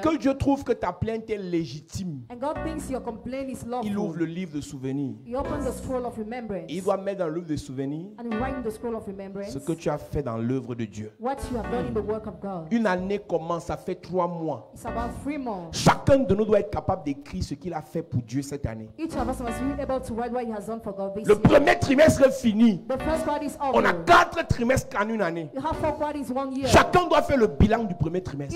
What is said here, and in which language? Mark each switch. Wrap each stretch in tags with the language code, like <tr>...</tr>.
<fr>que Dieu trouve que ta plainte est légitime,</fr> <en>and God thinks your complaint is</en> <fr>il ouvre</fr> <en>lawful,</en> <fr>le livre de souvenirs.</fr> <en>He opens the scroll of remembrance,</en> <fr>Il doit mettre dans le livre de souvenirs</fr> <en>and write in the scroll of remembrance</en> <fr>ce que tu as fait dans l'œuvre de Dieu.</fr> <en>what you have done in the work of God.</en> <fr>Une année commence, ça fait 3 mois.</fr> <en>It's about 3 months.</en> <fr>Chacun de nous doit être capable d'écrire ce qu'il a fait pour Dieu cette année.</fr> <en>Each of us must be able to write what He has done for God this</en> <fr>Le</fr> <en>year.</en> <fr>premier trimestre est fini.</fr> <en>The first quarter is</en> <fr>On a</fr> <en>over.</en> <fr>4 trimestres en une année.</fr> <en>You have 4 quarters 1 year.</en> <fr>Chacun doit faire le bilan du premier trimestre.</fr>